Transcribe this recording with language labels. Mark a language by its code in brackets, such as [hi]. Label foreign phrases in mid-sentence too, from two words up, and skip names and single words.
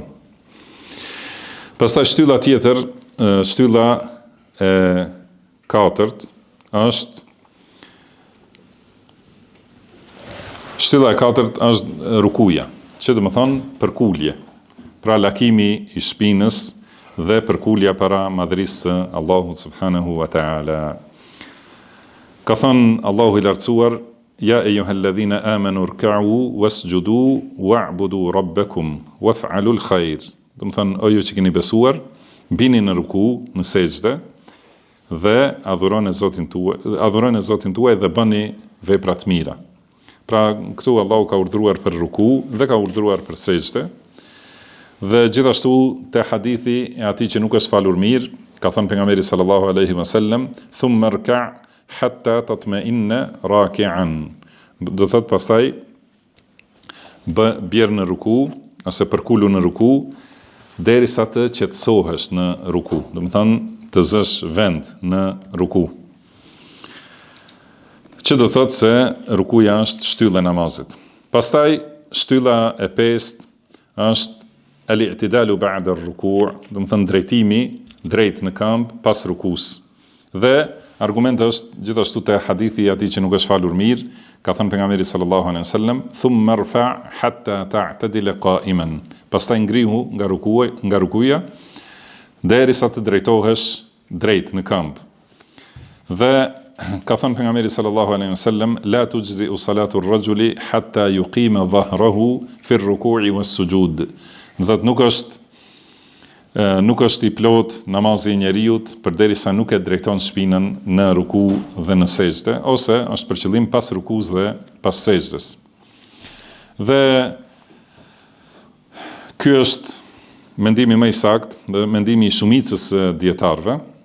[sq] Pastaj shtylla tjetër, shtylla e katërt është rukuja, që do të thonë përkulje. Pra lakimi i shpinës dhe përkulja para madhërisë së Allahut [ar] سبحانه وتعالى. [sq] Ka thënë Allahu i lartësuar: [ar] يا أيها الذين آمنوا اركعوا واسجدوا واعبدوا ربكم وافعلوا الخير. [sq] Do të thonë, o ju që keni besuar, bini në ruku, në sejdë dhe adhuroni Zotin tuaj dhe bëni vepra të mira. Pra këtu Allahu ka urdhëruar për ruku dhe ka urdhëruar për sejdë. Dhe gjithashtu te hadithi e atij që nuk është falur mirë, ka thënë pejgamberi [ar] صلى الله عليه وسلم: "ثم اركع حتى تطمئن راكعا." [sq] Do thot pastaj bjerë në ruku ose përkulu në ruku derisa të qetësohesh në ruku. Do të thonë të zësh vend në ruku. Që do thot se rukuja është shtylla e namazit. Pastaj shtylla e pestë është [ar] الاعتدال بعد الركوع', [sq] do të thonë drejtimi drejt në këmbë pas rukus. Dhe Argumenti është gjithashtu te hadithi I atij që nuk është falur mirë, ka thënë pejgamberi [ar] صلى الله عليه وسلم, "ثم ارفع حتى تعتدل قائما." [sq] Pastaj ngrihu nga rukuja derisa të drejtohesh drejt në këmbë. Dhe ka thënë pejgamberi [ar] صلى الله عليه وسلم لا تجزئ صلاة الرجل حتى يقيم ظهره في الركوع والسجود." [sq] Do thotë nuk është I plot namazi I njeriut përderisa nuk e drejton shpinën në ruku dhe në sejdë, ose është për qëllim pas rukus dhe pas sejdës. Dhe ky është mendimi më I saktë dhe mendimi I shumicës dietarëve.